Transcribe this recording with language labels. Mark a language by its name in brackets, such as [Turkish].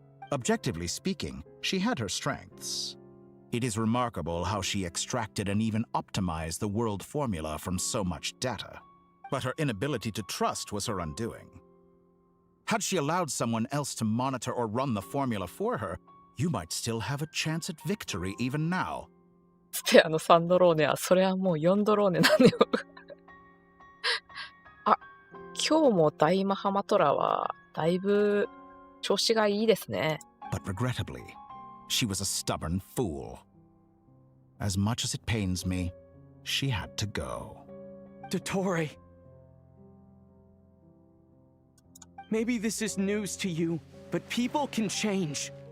[English] Objectively speaking, she had her strengths. It is remarkable how she extracted and even optimized the world formula from so much data. But her inability to trust was her undoing. Had she allowed someone else to monitor or run the formula for her, you might still have a chance at victory even now. [Japanese] スペアのサンドローネは、それはもう4ドローネなのよ。あ、今日も大マハマトラは、だいぶ調子がいいですね。 [English] But regrettably, she was a stubborn fool. As much as it pains me, she had to go. Dottore. Maybe this is news to you, but people can change.